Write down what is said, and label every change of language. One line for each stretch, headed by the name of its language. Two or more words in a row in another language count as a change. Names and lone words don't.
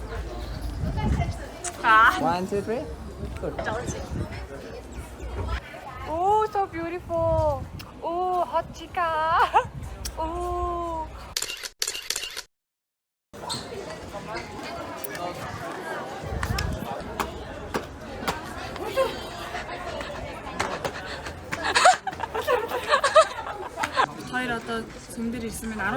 English: 1, 2, 3. Oh, so beautiful. Oh, hot chica. Oh.
Mongolian: Хоёр одоо сүм дээр ирсэн байна.